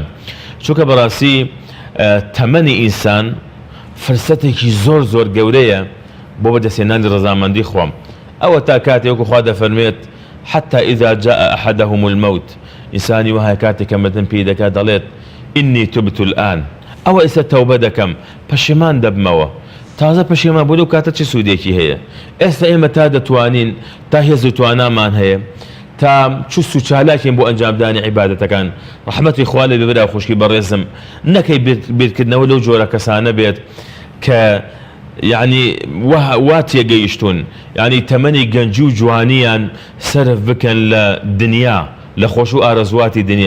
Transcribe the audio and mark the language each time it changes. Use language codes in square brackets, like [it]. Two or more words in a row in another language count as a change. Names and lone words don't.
[ckb] چونکە بەڕاستی تەمەنی ئینسان فرسەتێکی زۆر گەورەیە بۆ بەدەستێنانی ڕەزامەندی خۆم. ئەوە تا کاتێک وەکو خوا دەفەرمێت [ar] حتى إذا جاء أحدهم الموت [ckb] ئینسانی وهەیە کاتێک کە مردن پێی دەکات دەڵێت [ar] إني تبت الآن [ckb] ئەوە ئێستا تەوبە دەکەم پەشیمان دەبمەوە. تازە پەشیمان بۆ لەو کاتە چه سوودێکی هەیە؟ ئێستا ئێمە تا دەتوانین تا هێز و توانامان هەیە تا چوس و چالاکین بۆ ئەنجامدانی عیبادەتەکان. ڕەحمەتی خوا لێ ببرا خوشکی بەڕێزم نەکەی بیرکردنەوە لەو جۆرە کەسانە بێت کە یعنی وا تێگەیشتون یعنی تەمەنی گەنجی و جوانیان سەرف بکەن لە دنیا لە خۆش و ئارەزواتی دنیا.